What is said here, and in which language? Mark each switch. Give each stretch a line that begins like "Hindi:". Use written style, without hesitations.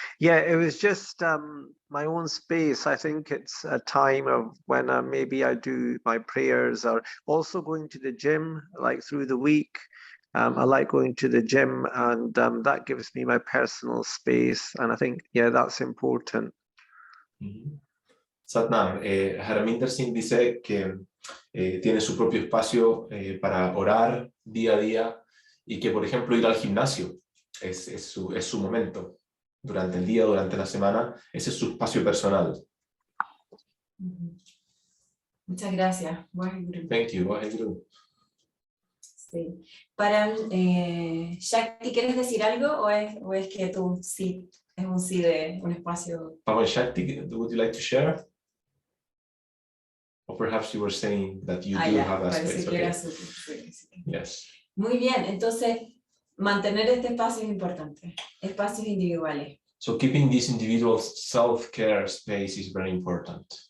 English: Yeah, it was just my own space. I think it's a time of when maybe I do my prayers, or also going to the gym, like through the week. I like going to the gym, and that gives me my personal space. And I think, yeah, that's important. Mm-hmm.
Spanish: Satnam, Harminder Singh dice que tiene su propio espacio para orar día a día y que, por ejemplo, ir al gimnasio es su momento durante el día, durante la semana. Ese es su espacio personal. Muchas gracias.
English: Thank you. Waheguru.
Spanish: Sí. Para Shakti, ¿quieres decir algo o es que tú sí, es un sí de un espacio?
English: Pawan Shakti, would you like to share? Or perhaps you were saying that you do have a space. Okay.
Spanish: Sí.
English: Yes.
Spanish: Muy bien, entonces mantener este espacio es importante, espacios individuales.
English: So keeping this individual self-care space is very important.